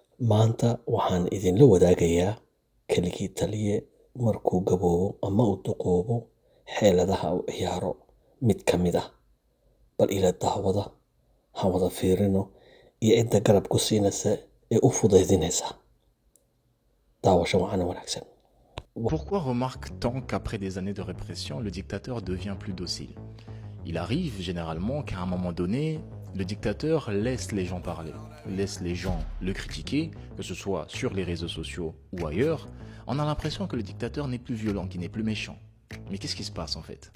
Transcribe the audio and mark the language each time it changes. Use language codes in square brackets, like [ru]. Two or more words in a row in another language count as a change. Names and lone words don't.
[so] Maanta waxaan idinla wadaagayaa keligii taliye markuu gaboobo ama uu duqoobo xeeladaha uu ciyaaro mid ka mid ah. Bal ila daawada, ha wada fiirino iyo cidda garab ku siinaysa ee u fudaydinaysa. Daawasho wacan wanaagsan. [fr] Pourquoi remarque-t-on qu'après des années de répression, le dictateur devient plus docile? Il arrive généralement qu'à un moment donné, le dictateur laisse les gens parler, laisse les gens le critiquer, que ce soit sur les réseaux sociaux ou ailleurs. On a l'impression que le dictateur n'est plus violent, qu'il n'est plus méchant. Mais qu'est-ce qui se passe en fait?